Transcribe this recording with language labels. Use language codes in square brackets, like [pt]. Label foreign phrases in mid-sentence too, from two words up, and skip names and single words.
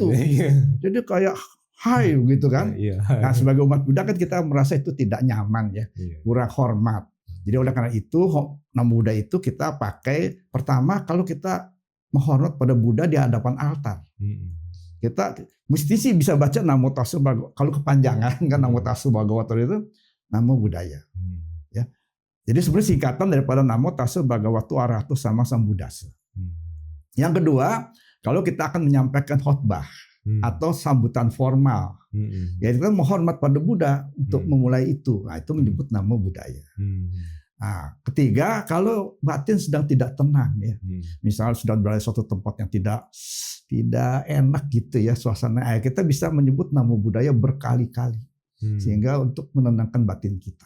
[id] Jadi kayak hai gitu kan. Nah sebagai umat Buddha kan kita merasa itu tidak nyaman ya, kurang hormat. Jadi oleh karena itu [pi] namo Buddha [id] itu kita pakai pertama kalau kita menghormat pada Buddha di hadapan altar. Kita mesti sih bisa baca [pi] namo tasso bhagavato. [id] Kalau kepanjangan kan [pi] namo tasso bhagavato [id] itu [pi] namo budaya. [id] Ya. Jadi sebenarnya singkatan daripada [pi] namo tasso bhagavato arahato sama sambuddhassa. [id] Yang kedua, kalau kita akan menyampaikan khotbah atau sambutan formal, ya kita menghormat pada Buddha untuk memulai itu. Nah, itu menyebut [pi] namo budaya. [id] Nah, ketiga, kalau batin sedang tidak tenang, ya, misalnya sedang berada di suatu tempat yang tidak enak gitu ya suasana, kita bisa menyebut [pi] namo budaya [id] berkali-kali, sehingga untuk menenangkan batin kita.